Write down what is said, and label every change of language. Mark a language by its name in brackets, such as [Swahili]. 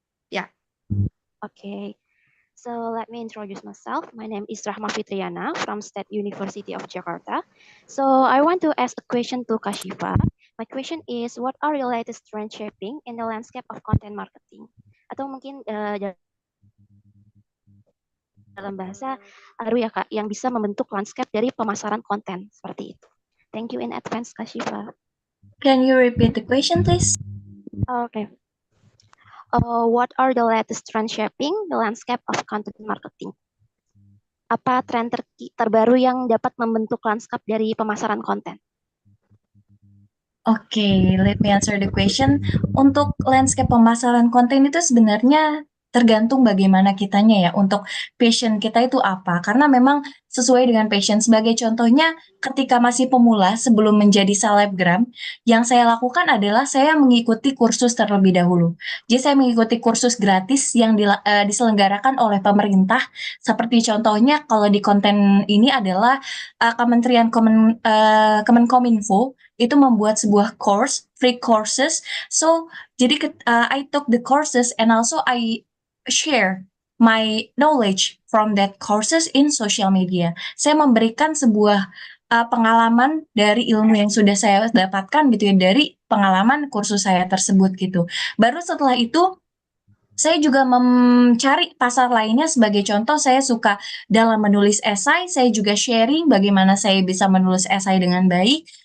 [English] Yeah. Okay. So let me introduce myself. My name is Rahma Fitriana from State University of Jakarta. So I want to ask a question to Kashifa. My question is, what are your latest trend shaping in the landscape of content marketing? [Indonesian] Atau mungkin dalam bahasa baru ya Kak, yang bisa membentuk landscape dari pemasaran konten seperti itu. [English] Thank you in advance, Kashifa. Can you repeat the question, please? Okay. What are the latest trend shaping the landscape of content marketing? [Indonesian] Apa tren terbaru yang dapat membentuk landscape dari pemasaran konten? [English] Oke, let me answer the question. [Indonesian] Untuk landscape pemasaran konten itu sebenarnya tergantung bagaimana kitanya ya, untuk passion kita itu apa. Karena memang sesuai dengan passion. Sebagai contohnya, ketika masih pemula sebelum menjadi selebgram, yang saya lakukan adalah saya mengikuti kursus terlebih dahulu. Jadi saya mengikuti kursus gratis yang diselenggarakan oleh pemerintah. Seperti contohnya kalau di konten ini adalah Kementerian Kemenkominfo itu membuat sebuah free courses. [English] So, [Indonesian] jadi [English] I took the courses and also I share my knowledge from that courses in social media. [Indonesian] Saya memberikan sebuah pengalaman dari ilmu yang sudah saya dapatkan gitu ya, dari pengalaman kursus saya tersebut gitu. Baru setelah itu saya juga mencari pasar lainnya. Sebagai contoh, saya suka dalam menulis esai, saya juga sharing bagaimana saya bisa menulis esai dengan baik.